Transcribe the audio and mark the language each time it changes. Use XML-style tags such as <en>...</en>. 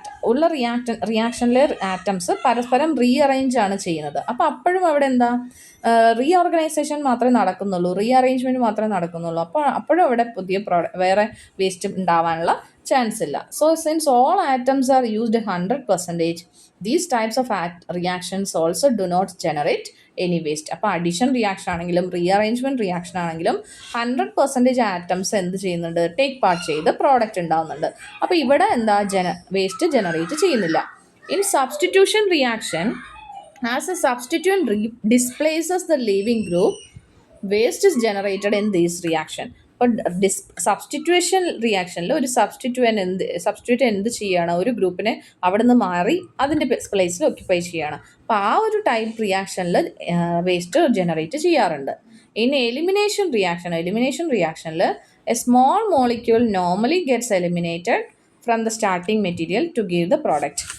<ml>ഉള്ള റിയാക്ഷനിലെ ആറ്റംസ് പരസ്പരം റീഅറേഞ്ച് ആണ് ചെയ്യുന്നത്. അപ്പോൾ അപ്പോഴും അവിടെ എന്താ, റീഓർഗനൈസേഷൻ മാത്രമേ നടക്കുന്നുള്ളൂ, റീഅറേഞ്ച്മെൻറ്റ് മാത്രമേ നടക്കുന്നുള്ളൂ. അപ്പോഴും അവിടെ പുതിയ വേറെ വേസ്റ്റ് ഉണ്ടാവാനുള്ള ചാൻസ് ഇല്ല.</ml> <en>So since all atoms are used 100%, these types of reactions also do not generate any waste.</en> <ml>അപ്പോൾ അഡീഷൻ റിയാക്ഷൻ ആണെങ്കിലും റീഅറേഞ്ച്മെൻറ്റ് റിയാക്ഷൻ ആണെങ്കിലും 100% ആറ്റംസ് എന്ത് ചെയ്യുന്നുണ്ട്, ടേക്ക് പാർട്ട് ചെയ്ത് പ്രോഡക്റ്റ് ഉണ്ടാവുന്നുണ്ട്. അപ്പോൾ ഇവിടെ എന്താ, വേസ്റ്റ് ജനറേറ്റ് ചെയ്യുന്നില്ല.</ml> <en>In substitution reaction, as a substituent displaces the leaving group, waste is generated in this reaction.</en> <ml>അപ്പോൾ സബ്സ്റ്റിറ്റ്യൂഷൻ റിയാക്ഷനിൽ ഒരു സബ്സ്റ്റിറ്റ്യൂട്ട് എന്ത് ചെയ്യുകയാണ്, ഒരു ഗ്രൂപ്പിനെ അവിടെ നിന്ന് മാറി അതിൻ്റെ പ്ലേസിൽ ഒക്യുപ്പൈ ചെയ്യുകയാണ്. അപ്പോൾ ആ ഒരു ടൈപ്പ് റിയാക്ഷനിൽ വേസ്റ്റ് ജനറേറ്റ് ചെയ്യാറുണ്ട്.</ml> <en>In elimination റിയാക്ഷനിൽ a small molecule normally gets eliminated from the starting material to give the product.</en>